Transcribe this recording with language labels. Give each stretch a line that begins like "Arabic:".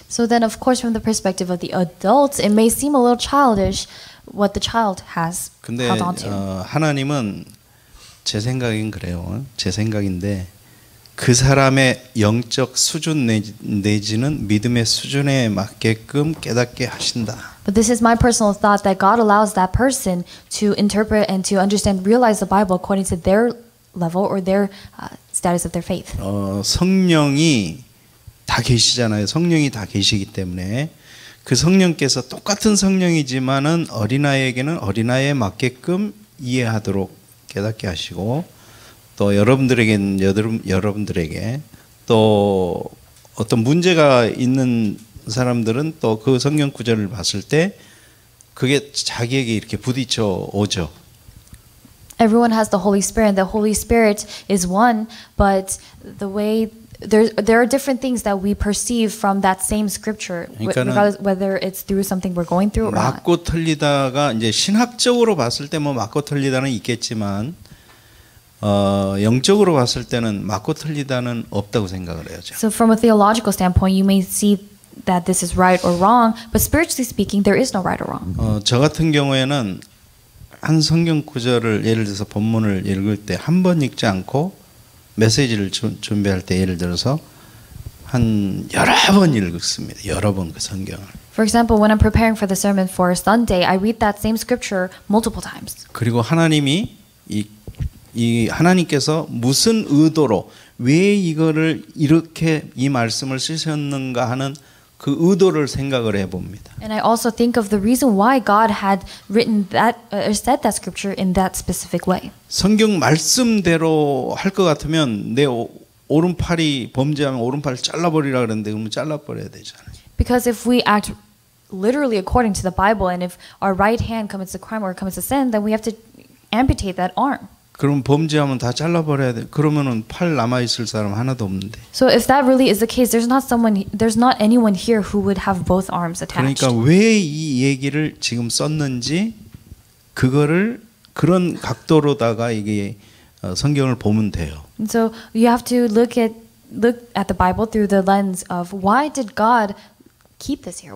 English: So then of course from the perspective of the adults, it may seem a little childish what the child has
Korean: 근데
English: held on to.
Korean: 하나님은 제 생각엔 그래요. 제 생각인데 그 사람의 영적 수준 내지는 믿음의 수준에 맞게끔 깨닫게 하신다.
English: But this is my personal thought that God allows that person to interpret and to understand, realize the Bible according to their level or their status of their faith.
Korean: 성령이 다 계시잖아요. 성령이 다 계시기 때문에 그 성령께서 똑같은 성령이지만은 어린아이에게는 어린아이에 맞게끔 이해하도록 깨닫게 하시고 또 여러분들에게는 여러분들에게 또 어떤 문제가 있는 사람들은 또 그 성경 구절을 봤을 때 그게 자기에게 이렇게 부딪혀 오죠.
English: Everyone has the Holy Spirit, and the Holy Spirit is one, but the way there are different things that we perceive from that same scripture, regardless whether it's through something we're going through or not.
Korean: 맞고 틀리다가 이제 신학적으로 봤을 때 뭐 맞고 틀리다는 있겠지만 영적으로 봤을 때는 맞고 틀리다는 없다고 생각을 해요.
English: So from a theological standpoint, you may see that this is right or wrong, but spiritually speaking, there is no right or wrong.
Korean: 저 같은 경우에는 한 성경 구절을 예를 들어서 본문을 읽을 때 한 번 읽지 않고 메시지를 준비할 때 예를 들어서 한 여러 번 읽습니다. 여러 번 그 성경을.
English: For example, when I'm preparing for the sermon for Sunday, I read that same scripture multiple times.
Korean: 그리고 하나님이 이 하나님께서 무슨 의도로 왜 이거를 이렇게 이 말씀을 쓰셨는가 하는 그 의도를 생각을 해봅니다.
English: And I also think of the reason why God had written that or said that scripture in that specific way.
Korean: 성경 말씀대로 할 것 같으면 내 오른팔이 범죄하면 오른팔을 잘라버리라 그러는데 그러면 잘라버려야 되잖아요.
English: Because if we act literally according to the Bible, and if our right hand commits a crime or commits a sin, then we have to amputate that arm.
Korean: 그럼 범죄하면 다 잘라버려야 돼. 그러면은 팔 남아 있을 사람 하나도 없는데.
English: So if that really is the case, there's not anyone here who would have both arms attached.
Korean: 그러니까 왜 이 얘기를 지금 썼는지 그거를 그런 각도로다가 이게 성경을 보면 돼요.
English: And so you have to look at the Bible through the lens of why did God keep this here?